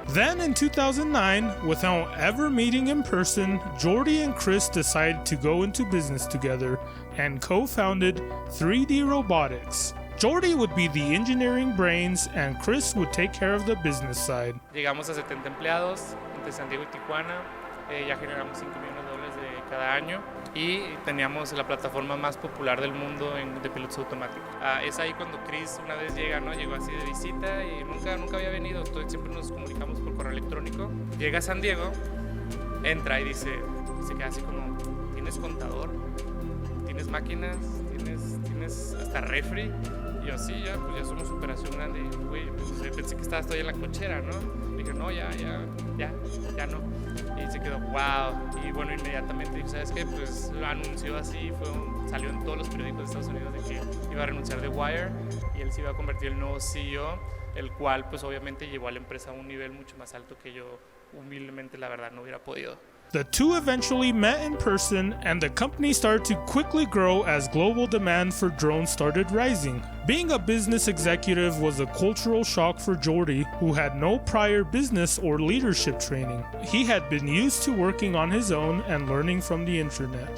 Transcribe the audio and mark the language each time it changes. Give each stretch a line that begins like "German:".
English: Then in 2009, without ever meeting in person, Jordi and Chris decided to go into business together and co-founded 3D Robotics. Jordi would be the engineering brains and Chris would take care of the business side.
Spanish: Llegamos a 70 empleados entre San Diego y Tijuana, ya generamos $5 millones de cada año y teníamos la plataforma más popular del mundo de pilotos automáticos. Es ahí cuando Chris una vez llega, ¿no? Llegó así de visita y nunca había venido, siempre nos comunicamos por correo electrónico. Llega a San Diego, entra y dice, se queda así como, ¿tienes contador? ¿Tienes máquinas? ¿Tienes hasta refri? Y yo, sí, pues ya somos operación grande. Y, güey, pues, pensé que estabas todavía en la cochera, ¿no? Le dije, no, ya no. Y se quedó, wow. Y bueno, inmediatamente dijo, ¿sabes qué? Pues lo anunció así, salió en todos los periódicos de Estados Unidos de que iba a renunciar de Wire y él se iba a convertir en el nuevo CEO, el cual pues obviamente llevó a la empresa a un nivel mucho más alto que yo humildemente la verdad no hubiera podido.
English: The two eventually met in person, and the company started to quickly grow as global demand for drones started rising. Being a business executive was a cultural shock for Jordi, who had no prior business or leadership training. He had been used to working on his own and learning from the internet.